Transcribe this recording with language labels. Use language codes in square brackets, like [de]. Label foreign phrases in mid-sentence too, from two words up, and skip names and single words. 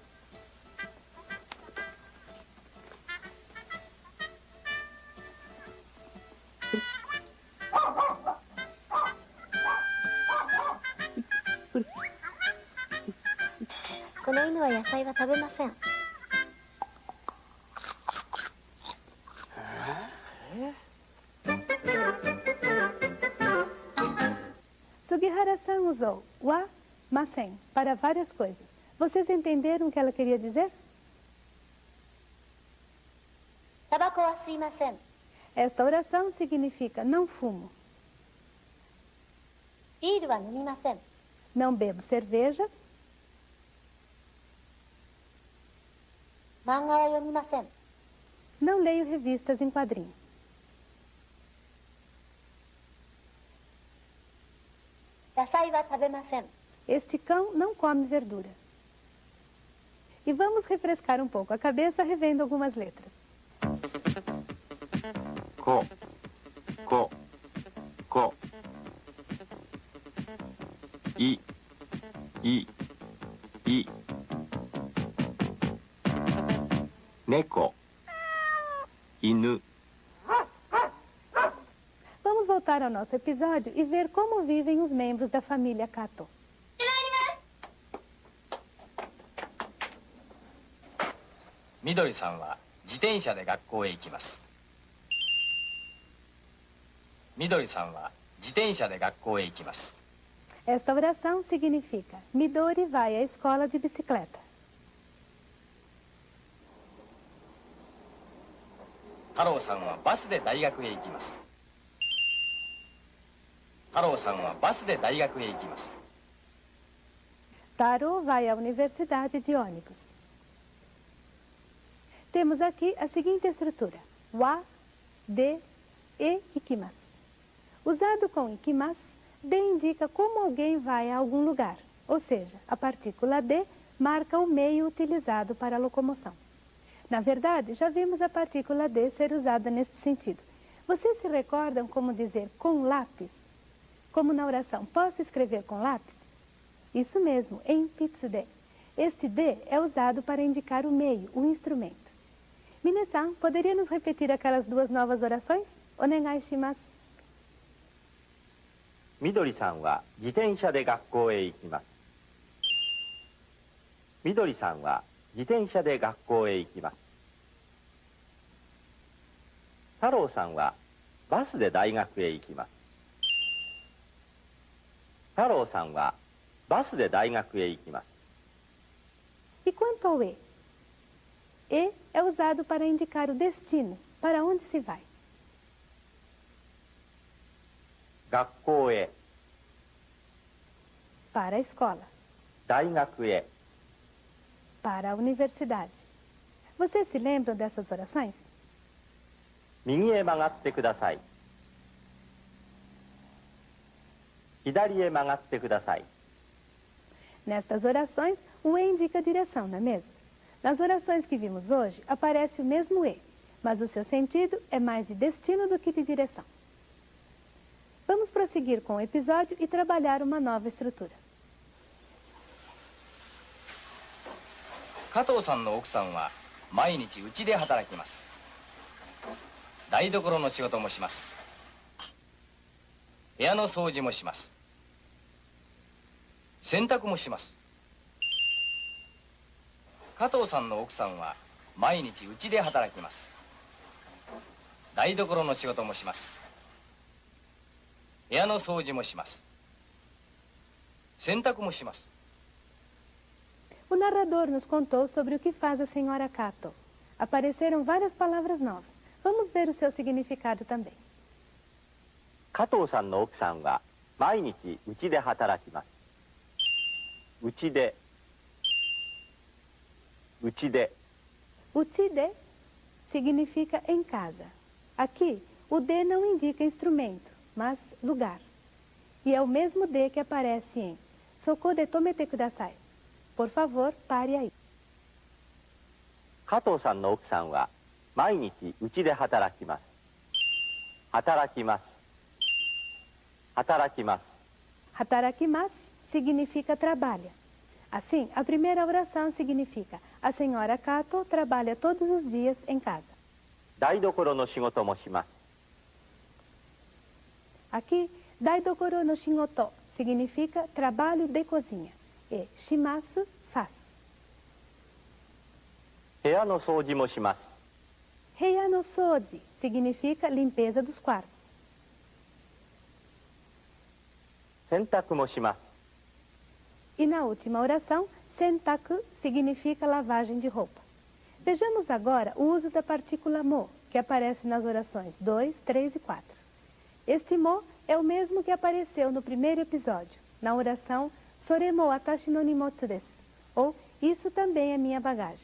[ja] この犬は野菜は食べません。 [pt] Sugihara-san usou wa, masen para várias coisas. Vocês entenderam o que ela queria dizer? [ja] タバコは吸いません。 [pt] Esta oração significa não fumo, [ja] ビールは飲みません。 [pt] não bebo cerveja, [ja] 漫画は読みません。 [pt] não leio revistas em quadrinho. [ja] 野菜は食べません。 [pt] Este cão não come verdura. E vamos refrescar um pouco a cabeça revendo algumas letras. [ja] こ、こ、こ。い、い、い。猫、犬。 [pt] Vamos voltar ao nosso episódio e ver como vivem os membros da família Kato. [ja] Midori-sanは自転車で学校へ行きます。Midori-sanは自転車で学校へ行きます。 [pt] Esta oração significa Midori vai à escola de bicicleta. [ja] Taro-sanはバスで大学へ行きます。Taro-sanはバスで大学へ行きます。 [pt] Taro vai à universidade de ônibus. Temos aqui a seguinte estrutura: wa, de, [ja] へ行きます. [pt] Usado com ikimasu, de indica como alguém vai a algum lugar, ou seja, a partícula de marca o meio utilizado para a locomoção. Na verdade, já vimos a partícula de ser usada neste sentido. Vocês se recordam como dizer com lápis? Como na oração, posso escrever com lápis? Isso mesmo, em pitsude. Este de é usado para indicar o meio, o instrumento. Mine-san, poderia nos repetir aquelas duas novas orações? [ja] お願いします. みどりさんは自転車で学校へ行きます。みどりさんは自転車で学校へ行きます。太郎さんはバスで大学へ行きます。太郎さんはバスで大学へ行きます。 [pt] E quanto ao e? E é usado para indicar o destino, para onde se vai? [ja] 学校へ、 [pt] Para a escola. [ja] 大学へ、 [pt] Para a universidade. Vocês se lembram dessas orações? [ja] 右へ曲がってください。左へ曲がってください。 [pt] Nestas orações, o E indica a direção, não é mesmo? Nas orações que vimos hoje, aparece o mesmo E, mas o seu sentido é mais de destino do que de direção. Vamos prosseguir com o episódio e trabalhar uma nova estrutura. [ja] 加藤さんの奥さんは毎日うちで働きます。台所の仕事もします。部屋の掃除もします。洗濯もします。加藤さんの奥さんは毎日うちで働きます。台所の仕事もします。部屋の掃除もします。洗濯もします。 [pt] O narrador nos contou sobre o que faz a senhora Kato. Apareceram várias palavras novas. Vamos ver o seu significado também. [ja] 加藤さんの奥さんは毎日うちで働きます。うちで、うちで、 [pt] Uchide significa em casa. Aqui, o D não indica instrumento, mas lugar. E é o mesmo D que aparece em [ja] そこで止めてください. [pt] Por favor, pare aí. [ja] 加藤さんの奥さんは毎日うちで働きます。働きます。働きます。 [pt] Hatarakimasu significa trabalha. Assim, a primeira oração significa a senhora Kato trabalha todos os dias em casa. [ja] 台所の仕事もします。 [pt] Aqui, [ja] 台所の仕事 [pt] significa trabalho de cozinha. E shimasu, faz. [ja] 部屋の掃除もします。部屋の掃除 [pt] significa limpeza dos quartos. [ja] 洗濯もします。 [pt] E na última oração, sentaku significa lavagem de roupa. Vejamos agora o uso da partícula mo, que aparece nas orações 2, 3 e 4. Este mo é o mesmo que apareceu no primeiro episódio, na oração [ja] それも私の荷物です, [pt] ou isso também é minha bagagem.